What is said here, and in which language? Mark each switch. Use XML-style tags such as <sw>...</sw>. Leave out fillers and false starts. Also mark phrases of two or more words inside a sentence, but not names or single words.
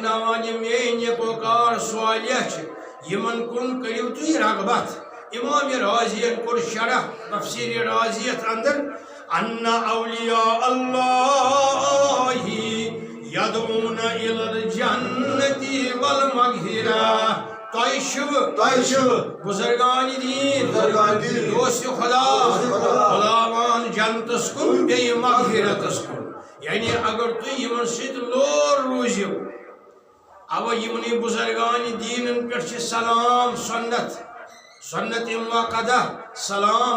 <ks>فرماوان میٲنۍ نیکوکار صالح چھِ یِمن کُن کٔرِو تُہۍ رغبت امام رازیَن کوٚر شرح تفسیٖر رازیَت اندر</ks> <ar>ان اولیاء اللہ یدعون الی الجنة</ar> <ks>والمغفرہ تۄہہِ چھُو بُزرگان دین دوست خدا بُلاوان جنتس کُن بیٚیہِ مغفرتس کُن یعنی اگر تُہۍ یِمن سۭتۍ لور روٗزِو اوا یِمنٕے بُزرگان دیٖنن پٮ۪ٹھ چھِ سلام سنت مُوَقَّدہ سلام</ks>